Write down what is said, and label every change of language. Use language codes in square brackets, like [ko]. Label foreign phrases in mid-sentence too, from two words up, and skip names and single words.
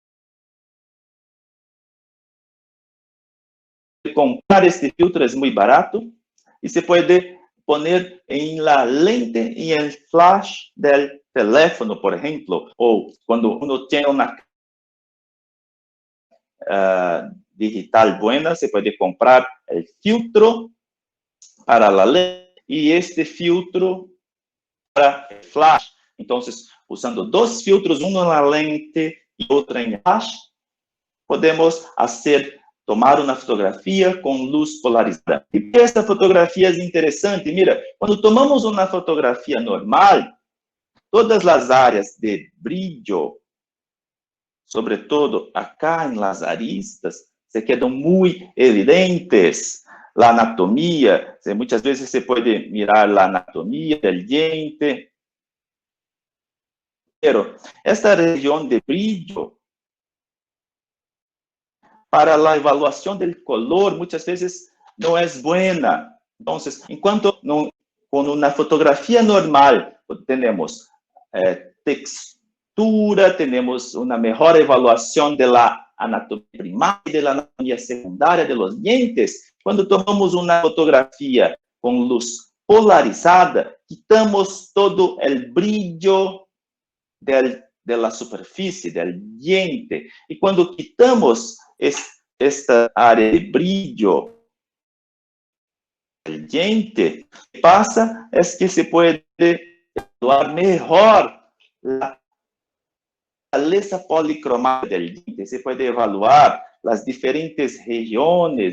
[es] Comprar este filtro es muy barato y se puede poner en la lente y en el flash del teléfono, por ejemplo, o cuando uno tiene una digital buena, se puede comprar el filtro para la lente y este filtro para el flash. Entonces, usando dos filtros, uno en la lente y otro en el flash, [pt] podemos tomar uma fotografia com luz polarizada. E essa fotografia é interessante. Mira, quando tomamos uma fotografia normal, todas as áreas de brilho, sobretudo acá em [es] las aristas, [pt] se quedam muito evidentes. A anatomia, muitas vezes você pode mirar a anatomia do diente. [es] Pero esta [pt] região de brilho, para a avaliação do color, muitas vezes não é boa. Então, enquanto com uma fotografia normal, temos textura, temos uma melhor avaliação da anatomia primária e da anatomia secundária dos dientes, quando tomamos uma fotografia com luz polarizada, quitamos todo o brilho da superfície, do diente. E quando quitamos esta área de brilho [es] del diente, o que pasa es que se puede evaluar mejor la naturaleza policromática del diente. Se puede evaluar las diferentes regiones.